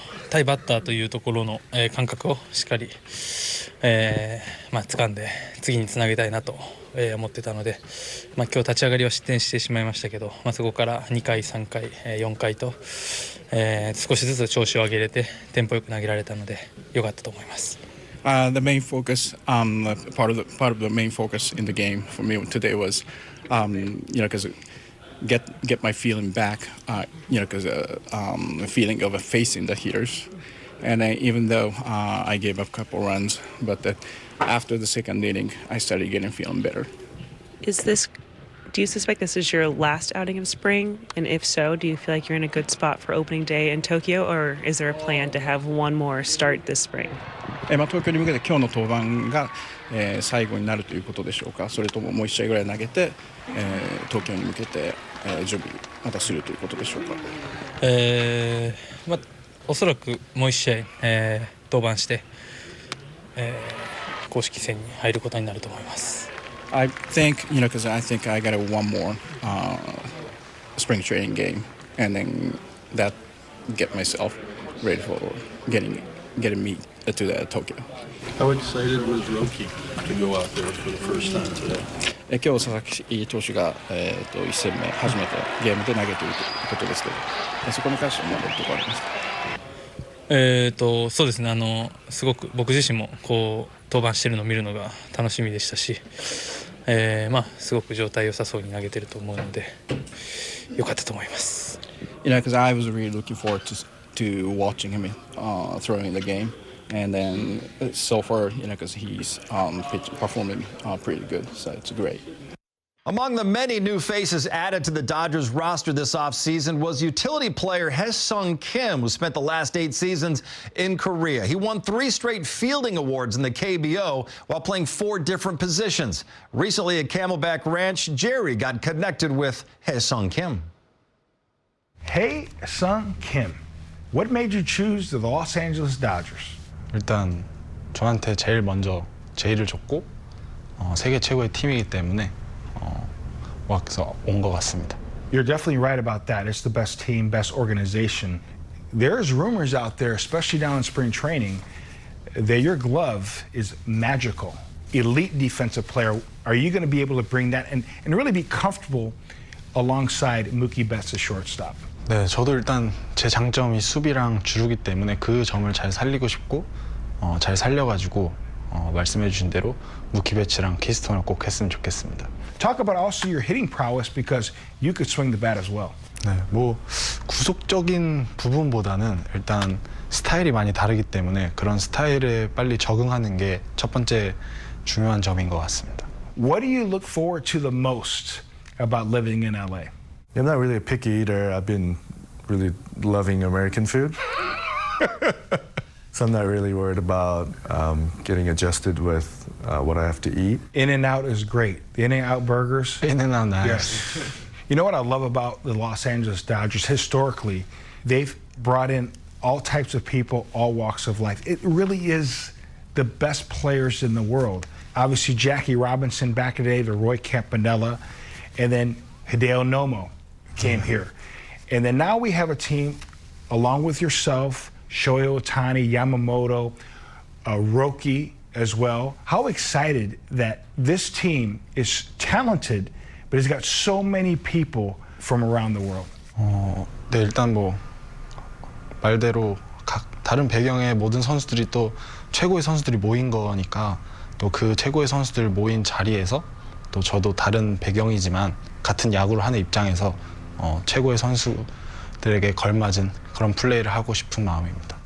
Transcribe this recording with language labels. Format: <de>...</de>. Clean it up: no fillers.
<ja>対バッターというところの、感覚をしっかり、掴んで次につなげたいなと、思ってたので、今日立ち上がりは失点してしまいましたけど、そこから2回、3回、4回と、少しずつ調子を上げれてテンポよく投げられたので良かったと思います。</ja> <en>The main focus, part of the main focus in the game for me today was, because get my feeling back, because the feeling of facing the hitters, and even though I gave up a couple runs, but after the second inning, I started feeling better. Do you suspect this is your last outing of spring? And if so, do you feel like you're in a good spot for opening day in Tokyo, or is there a plan to have one more start this spring?</en> <ja>東京に向けて今日の登板が、最後になるということでしょうか、それとももう1試合ぐらい投げて、東京に向けて、準備またするということでしょうか。おそらくもう1試合、登板して、公式戦に入ることになると思います。</ja> <en>I think, because I think I got one more spring training game, and then that get myself ready for getting me to the Tokyo. How excited was Roki to go out there for the first time today?</en> <ja>今日佐々木投手が、1戦目初めてゲームで投げているということですけど、そこに関してはどういうところありますか。そうですね、すごく僕自身もこう登板してるのを見るのが楽しみでしたし、すごく状態良さそうに投げてると思うので良かったと思います。</ja> <en>Because I was really looking forward to watching him throwing the game, and then so far, because he's performing pretty good, so it's great. Among the many new faces added to the Dodgers roster this offseason was utility player Hae-Sung Kim, who spent the last 8 seasons in Korea. He won 3 straight fielding awards in the KBO while playing 4 different positions. Recently at Camelback Ranch, Jerry got connected with Hae-Sung Kim. Hae-Sung Kim, what made you choose the Los Angeles Dodgers?</en> <ko>일단 저한테 제일 먼저 제의를 줬고 세계 최고의 팀이기 때문에 와서 온 것 같습니다.</ko> <en>You're definitely right about that. It's the best team, best organization. There's rumors out there, especially down in spring training, that your glove is magical. Elite defensive player. Are you going to be able to bring that and really be comfortable alongside Mookie Betts, the shortstop?</en> <ko>네, 저도 일단 제 장점이 수비랑 주루기 때문에 그 점을 잘 살리고 싶고 잘 살려가지고 말씀해 주신 대로 무키 배츠랑 키스톤을 꼭 했으면 좋겠습니다.</ko> <en>Talk about also your hitting prowess because you could swing the bat as well.</en> <ko>네, 뭐 구속적인 부분보다는 일단 스타일이 많이 다르기 때문에 그런 스타일에 빨리 적응하는 게 첫 번째 중요한 점인 것 같습니다.</ko> <en>What do you look forward to the most about living in LA? I'm not really a picky eater. I've been really loving American food. So I'm not really worried about getting adjusted with what I have to eat. In-N-Out is great. The In-N-Out burgers. In-N-Out, nice. Yes. You know what I love about the Los Angeles Dodgers? Historically, they've brought in all types of people, all walks of life. It really is the best players in the world. Obviously, Jackie Robinson back in the day, the Roy Campanella, and then Hideo Nomo. came here. And then now we have a team, along with yourself, Shohei Ohtani, Yamamoto, Roki as well. How excited that this team is talented, but it's got so many people from around the world.</en> <ko>네, 일단 뭐 말대로 각 다른 배경의 모든 선수들이 또 최고의 선수들이 모인 거니까 또 그 최고의 선수들 모인 자리에서 또 저도 다른 배경이지만 같은 야구를 하는 입장에서 최고의 선수들에게 걸맞은 그런 플레이를 하고 싶은 마음입니다.</ko>